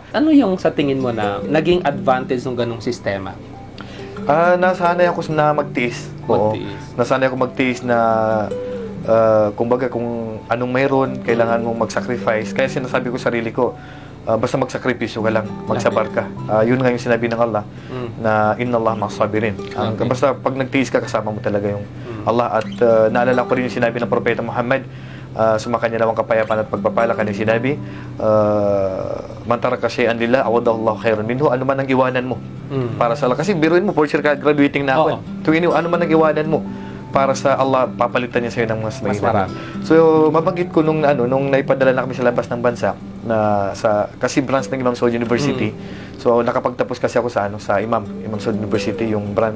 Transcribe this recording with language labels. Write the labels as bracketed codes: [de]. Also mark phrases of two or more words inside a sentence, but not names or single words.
[tl] Ano yung sa tingin mo na naging advantage ng ganung sistema? Nasanay ako na magtiis. Nasanay ako magtiis na kumbaga kung anong mayroon, kailangan mong mag-sacrifice. Kaya sinasabi ko sarili ko, basta magsakripisyo ka lang, magsabar ka. Yun nga yung sinabi ng Allah, na [ar] إن الله مع الصابرين. [tl] Basta pag nagtiis ka, kasama mo talaga yung Allah. At naalala ko rin yung sinabi ng Propeta Muhammad, sumakanya naman kapayapaan at pagpapala, kanyang sinabi, [ar] من ترك شيئا لله عوضه الله خيرا منه. [tl] Ano man ang iwanan mo para sa Allah. Kasi biruin mo, [en] for sure [tl] ka, graduating na ako. Ano man ang iwanan mo para sa Allah, papalitan niya sa'yo ng mas mahirap. So, mabanggit ko nung naipadala na kami sa labas ng bansa, kasi branch ng Imam Saud University. So, nakapagtapos kasi ako sa Imam Saud University, yung branch.